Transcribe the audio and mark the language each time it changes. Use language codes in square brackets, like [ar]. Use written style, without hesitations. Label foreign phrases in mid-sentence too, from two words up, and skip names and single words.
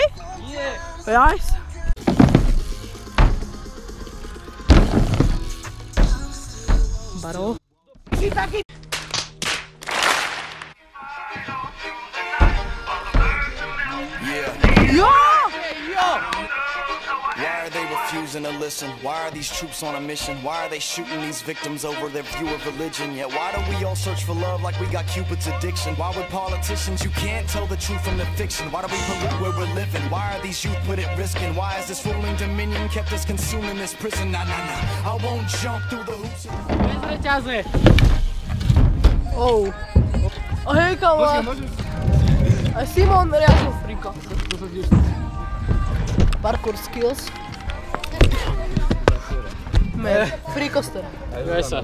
[sk] Nie! Jajs. Baro. Si taký... Jo! [en] Why are they refusing to listen? Why are these troops on a mission? Why are they shooting these victims over their view of religion? Yet why do we all search for love like we got Cupid's addiction? Why with politicians you can't tell the truth from the fiction? Why do we pollute where we're living? Why are these youth put at risk? And why is this ruling dominion kept us consuming this prison? Nah, I won't jump through the hoops. [sk] Bez reťaze! Oh. A hej kamarát. Aj Simon riadil friko. [en] Parkour skills. [sk] Frikoster. Daj sa.